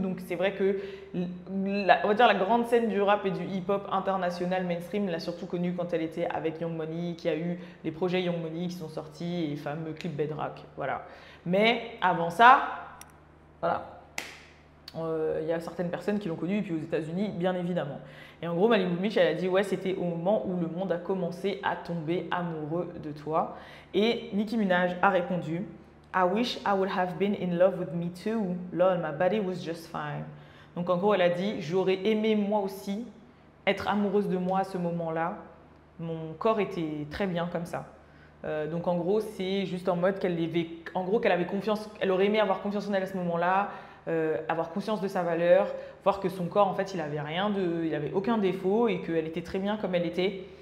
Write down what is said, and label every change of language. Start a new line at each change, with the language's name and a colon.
French: Donc c'est vrai que, on va dire, la grande scène du rap et du hip-hop international mainstream l'a surtout connue quand elle était avec Young Money, qui a eu les projets Young Money qui sont sortis et les fameux clips Bedrock. Voilà. Mais avant ça, voilà. Il y a certaines personnes qui l'ont connue, et puis aux États-Unis, bien évidemment. Et en gros, Malibu Mitch, elle a dit, ouais, c'était au moment où le monde a commencé à tomber amoureux de toi. Et Nicki Minaj a répondu,
English: I wish I would have been in love with me too. Lol, my body was just fine.
French: Donc en gros, elle a dit, j'aurais aimé moi aussi être amoureuse de moi à ce moment-là. Mon corps était très bien comme ça. Donc en gros, c'est juste en mode qu'elle avait confiance, elle aurait aimé avoir confiance en elle à ce moment-là. Avoir conscience de sa valeur, voir que son corps, en fait, il avait aucun défaut et qu'elle était très bien comme elle était.